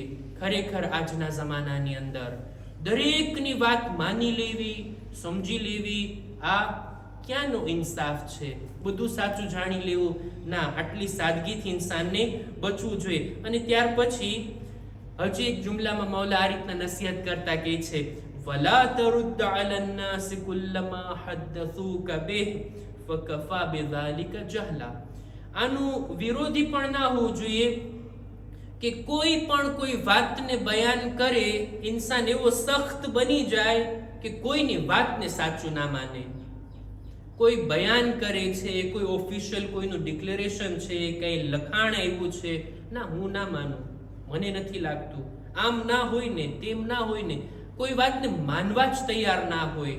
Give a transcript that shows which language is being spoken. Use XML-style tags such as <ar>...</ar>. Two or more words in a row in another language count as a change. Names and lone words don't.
<gu>ખરેખર આજના જમાનાની અંદર દરેકની વાત માની લેવી, સમજી લેવી, આ ક્યાંનો ઇન્સાફ છે? બધું સાચું જાણી લેવું ના, આટલી સાદગીથી ઇન્સાનને બચવું જોઈએ. અને ત્યાર પછી હજી એક જુમલામાં મૌલા આ રીતના નસીહત કરતા કહે છે</gu> <ar>ولا ترد على الناس كلما حدثوك به فكفى بذلك جهلا.</ar> <gu>આનું વિરોધી પણ ના હોવું જોઈએ કે કોઈ પણ કોઈ વાતને બયાન કરે, ઇન્સાન એવો સખ્ત બની જાય કે કોઈની વાતને સાચું ના માને. કોઈ બયાન કરે છે, કોઈ ઓફિશિયલ કોઈનું ડિક્લેરેશન છે, કંઈ લખાણ આવ્યું છે, ના હું ના માનું, મને નથી લાગતું, આમ ના હોય ને તેમ ના હોય ને, કોઈ વાતને માનવા જ તૈયાર ના હોય.</gu>